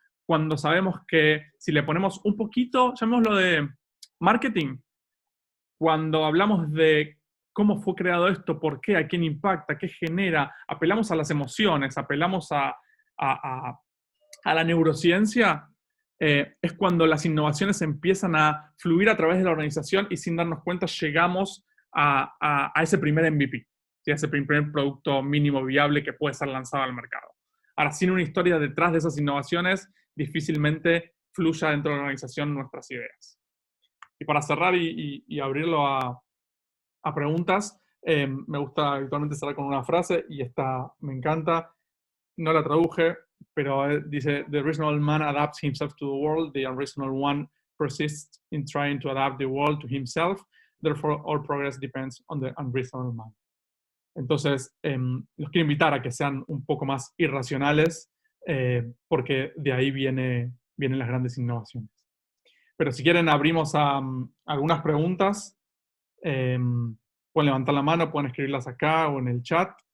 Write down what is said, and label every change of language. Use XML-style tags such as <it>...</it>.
<es>Cuando sabemos que si le ponemos un poquito, llamémoslo de marketing, cuando hablamos de cómo fue creado esto, por qué, a quién impacta, qué genera, apelamos a las emociones, apelamos a la neurociencia, es cuando las innovaciones empiezan a fluir a través de la organización y sin darnos cuenta llegamos a ese primer MVP, ¿sí? A ese primer producto mínimo viable que puede ser lanzado al mercado. Ahora, sin una historia detrás de esas innovaciones, difícilmente fluya dentro de la organización nuestras ideas. Y para cerrar y abrirlo a preguntas, me gusta habitualmente cerrar con una frase, y esta me encanta. No la traduje, pero dice:</es> <en>"The reasonable man adapts himself to the world, the unreasonable one persists in trying to adapt the world to himself, therefore all progress depends on the unreasonable man".</en> <es>Entonces, los quiero invitar a que sean un poco más irracionales, porque de ahí vienen las grandes innovaciones. Pero si quieren, abrimos a algunas preguntas. Pueden levantar la mano, pueden escribirlas acá o en el chat.</es>